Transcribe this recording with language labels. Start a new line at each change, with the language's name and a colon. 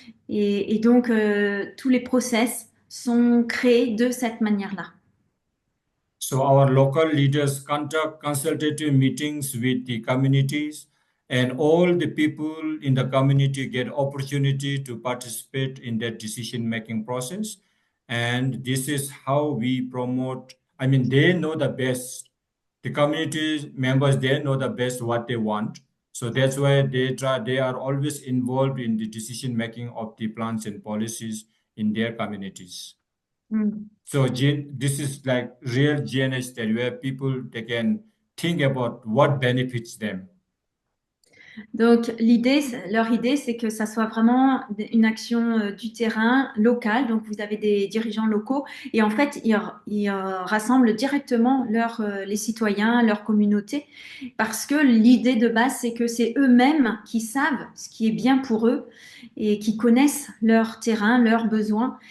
French: Et donc tous les process sont créés de cette manière-là.
English: So our local leaders conduct consultative meetings with the communities, and all the people in the community get opportunity to participate in that decision-making process. And this is how we promote, they know the best. The community members, they know the best what they want. So that's why they are always involved in the decision-making of the plans and policies in their communities. Mm. So this is like real GNH study where people, they can think about what benefits them.
French: Donc, leur idée, c'est que ça soit vraiment une action du terrain local. Donc, vous avez des dirigeants locaux et en fait, ils rassemblent directement les citoyens, leur communauté, parce que l'idée de base, c'est que c'est eux-mêmes qui savent ce qui est bien pour eux et qui connaissent leur terrain, leurs besoins.